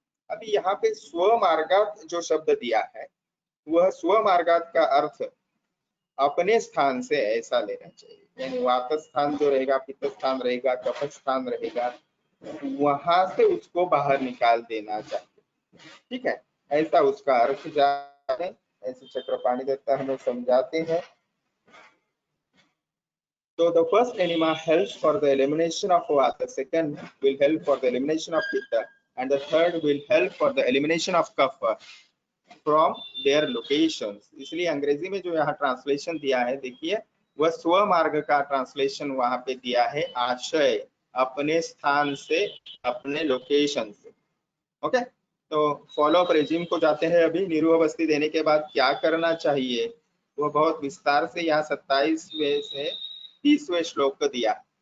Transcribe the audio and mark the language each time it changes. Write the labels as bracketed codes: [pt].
[hi] अभी यहाँ पे स्वमार्गात जो शब्द दिया है वह स्वमार्गात का अर्थ अपने स्थान से ऐसा लेना चाहिए, यानी वात स्थान जो रहेगा, पित्त स्थान रहेगा, कफ स्थान रहेगा, वहां से उसको बाहर निकाल देना चाहिए। ठीक है, ऐसा उसका अर्थ जाने, ऐसे चक्रपाणि दत्त हमें समझाते हैं। [en] So the first enema helps for the elimination of vata, second will help for the elimination of pitta, and the third will help for the elimination of kapha from their locations. [hi] इसलिए अंग्रेजी में जो यहाँ translation दिया है, देखिए वह स्व मार्ग का ट्रांसलेशन वहां पे दिया है, आशय अपने स्थान से, अपने लोकेशन से। ओके, तो फॉलो अप रेजिम को जाते हैं। अभी निरूह बस्ती देने के बाद क्या करना चाहिए वह बहुत विस्तार से यहाँ 27वें से 30वें श्लोक को दिया।